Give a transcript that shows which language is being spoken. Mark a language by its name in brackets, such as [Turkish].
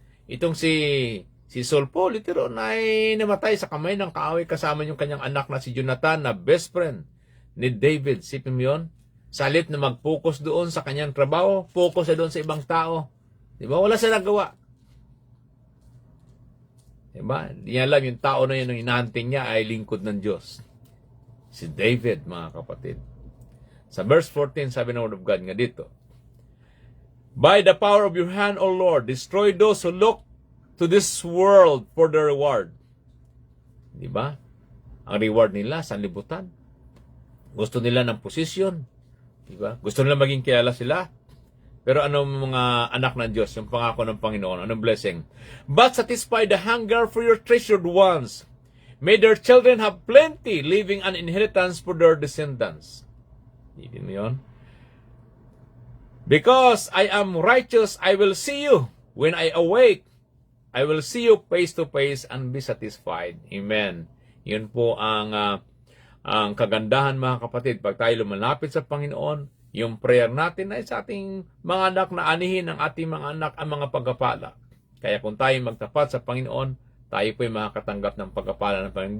[Filipino] Itong si Saul po, litero na ay namatay sa kamay ng kaaway kasama yung kanyang anak na si Jonathan na best friend ni David. Sipin mo yun? Sa halip na mag-focus doon sa kanyang trabaho, focus na doon sa ibang tao. Diba? Wala siya nagawa. Diba? Hindi niya alam yung tao na yun, ang hinahunting niya ay lingkod ng Diyos. Si David, mga kapatid. [English] Sa verse 14, [Filipino] sabi ng Word of God nga dito, [English] by the power of your hand, O Lord, destroy those who look to this world for the reward. [Filipino] Diba? Ang reward nila, sanlibutan. Gusto nila ng posisyon. Diba? Gusto nila maging kilala sila. Pero anong mga anak ng Diyos, yung pangako ng Panginoon, anong blessing? [English] But satisfy the hunger for your treasured ones. May their children have plenty, leaving an inheritance for their descendants. [Filipino] Hindi mo yun? [English] Because I am righteous, I will see you. When I awake, I will see you face to face and be satisfied. Amen. [Filipino] Yun po ang kagandahan mga kapatid. Pag tayo lumalapit sa Panginoon, yung prayer natin ay sa ating mga anak na anihin ng ating mga anak ang mga pagpapala. Kaya kung tayo magtapat sa Panginoon, tayo po ay makakatanggap ng pagpapala ng Panginoon.